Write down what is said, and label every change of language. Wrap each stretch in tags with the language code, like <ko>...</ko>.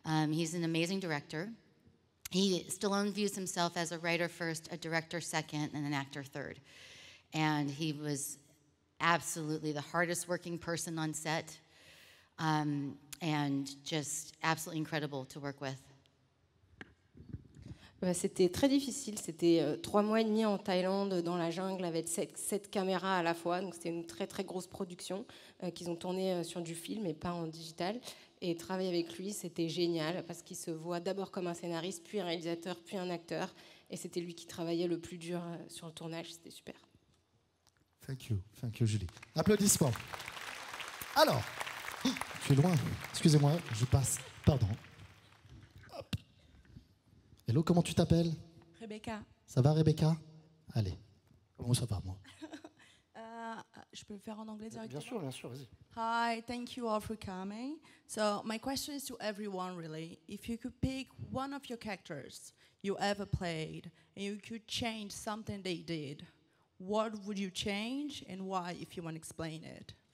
<en>He's an amazing director. Stallone views himself as a writer first, a director second, and an actor third. And he was absolutely the hardest working person on set. And just absolutely incredible to work with.</en> <fr>C'était très difficile. C'était 3 mois et demi en Thaïlande, dans la jungle, avec 7 caméras à la fois. Donc c'était une très très grosse production qu'ils ont tournée sur du film et pas en digital. Et travailler avec lui, c'était génial parce qu'il se voit d'abord comme un scénariste, puis un réalisateur, puis un acteur. Et c'était lui qui travaillait le plus dur sur le tournage. C'était super.</fr> <en>Thank you, Julie.</en> <fr>Applaudissements. Alors, tu es loin. Excusez-moi, je passe. Pardon. Hop. Hello, comment tu t'appelles? Rebecca. Ça va, Rebecca? Allez. Comment ça va, moi? Je peux le faire en anglais directement? Bien sûr, vas-y.</fr> <en>Hi, thank you all for coming. So my question is to everyone, really. If you could pick one of your characters you ever played and you could change something they did, what would you change and why, if you want to explain it?</en>